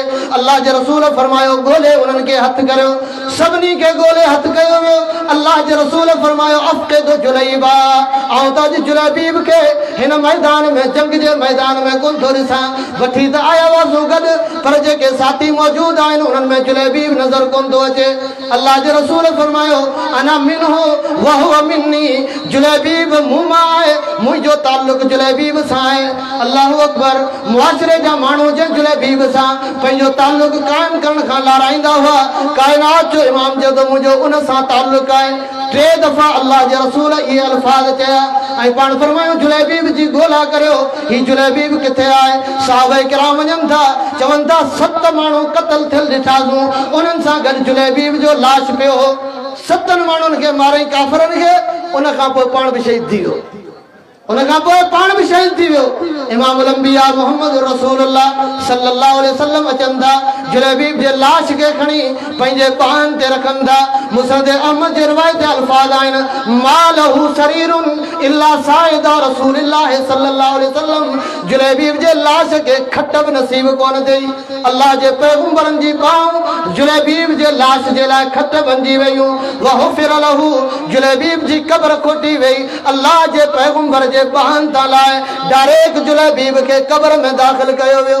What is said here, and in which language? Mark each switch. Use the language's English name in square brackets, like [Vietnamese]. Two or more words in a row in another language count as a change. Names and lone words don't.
[Sindhi] अल्लाह जे रसूल फरमायो ॻोल्हे उन्हनि खे हथ करियो। सभिनी खे ॻोल्हे हथ कयो वियो। अल्लाह जे रसूल फरमायो अफ़क़िद जुलैबा ऐं त अॼु जुलैबीब खे हिन मैदान में जंग जे मैदान में कोन थो ॾिसां। वठी त आया हुआसीं गॾु पर जेके साथी मौजूद आहिनि उन्हनि में जुलैबीब नज़र कोन थो अचे। अल्लाह जे रसूल फरमायो [Arabic] أنا منه وهو مني [Sindhi] जुलैबीब मूं मां आहे मुंहिंजो ताल्लुक जुलैबीब सां आहे। [Arabic] الله أكبر. [Sindhi] मुआशरे जा माण्हू जंहिं जुलैबीब सां पंहिंजो ताल्लुक क़ाइमु करण खां लाराईंदा हुआ कायनात जो इमाम जो मुझे उन सां ताल्लुक है। टे दफ़ा अल्लाह जे रसूल ये अल्फाज चया ऐं पाण फरमायो जुलैबीब जी ॻोल्हा करियो ही जुलैबीब किथे आहे। सहाबा किराम वञनि था चवनि था 7 माण्हू क़त्ल थियल ॾिठासीं उन्हनि सां गॾु जुलैबीब जो लाश पियो हो। 7 माण्हुनि खे मारई काफ़रनि खे उन खां पोइ पाण बि शहीद थी वियो। उन खां पोइ पाण बि शहीद थी वियो। इमामुल अंबिया मोहम्मद रसूलुल्लाह [Arabic] صلى الله عليه وسلم [Sindhi] अचनि था जुलैबीब जे लाश खे खणी पंहिंजे ॿाहनि ते रखनि था। मुस्नद अहमद जे रिवायत अल्फाज आहिनि [Arabic] ما له سرير إلا ساعدا رسول الله صلى الله عليه وسلم. [Sindhi] जुलैबीब जे लाश खे खट बि नसीब कोन थी। अल्लाह जे पैगंबरनि जी ॿाहूं जुलैबीब जे लाश जे लाइ खट बणिजी वयूं। [Arabic] وحفر له [Sindhi] जुलैबीब जी क़ब्र खोटी वई। अल्लाह जे पैगंबर जे ॿाहनि तां लाइ डायरेक्ट जुलैबीब खे क़ब्र में दाख़िल कयो वियो।